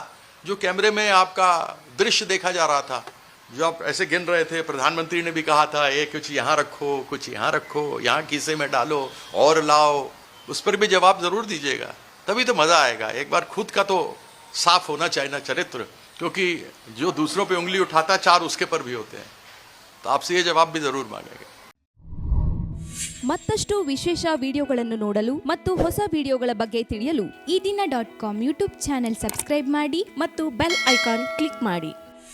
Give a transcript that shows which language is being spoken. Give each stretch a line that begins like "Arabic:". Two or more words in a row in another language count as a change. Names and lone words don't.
Hindi: जो कैमरे में आपका दृश्य देखा जा रहा था, जो आप ऐसे गिन रहे थे, प्रधानमंत्री ने भी कहा था ये कुछ यहाँ रखो, कुछ यहाँ रखो, यहाँ खीसे में डालो और लाओ, उस पर भी जवाब जरूर दीजिएगा, तभी तो मजा आएगा। एक बार खुद का तो साफ होना चाहिए ना चरित्र, क्योंकि जो दूसरों पे उंगली उठाता 4 उसके पर भी होते हैं। तो आपसे ये जवाब भी जरूर मांगेंगे।
Kannada: ಮತ್ತಷ್ಟು ವಿಶೇಷ ವಿಡಿಯೋಗಳನ್ನು ನೋಡಲು ಮತ್ತು ಹೊಸ ವಿಡಿಯೋಗಳ ಬಗ್ಗೆ ತಿಳಿಯಲು ಈ ದಿನ .com
English: YouTube channel subscribe
Kannada: ಮಾಡಿ ಮತ್ತು
English: bell icon click
Kannada: ಮಾಡಿ.